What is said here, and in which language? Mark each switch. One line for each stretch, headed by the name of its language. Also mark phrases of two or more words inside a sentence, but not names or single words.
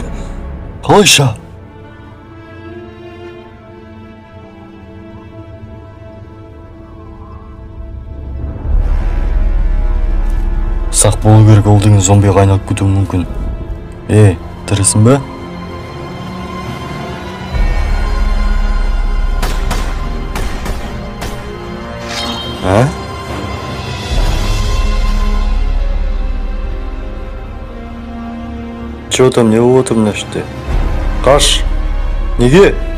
Kazakh: Қалайша? Сақ болу керек, ол деген зомбиға айналып кетуі мүмкін. Тірісің бе?
Russian: Чё там,
Kazakh: не вот мына іште? Қаш! Неге?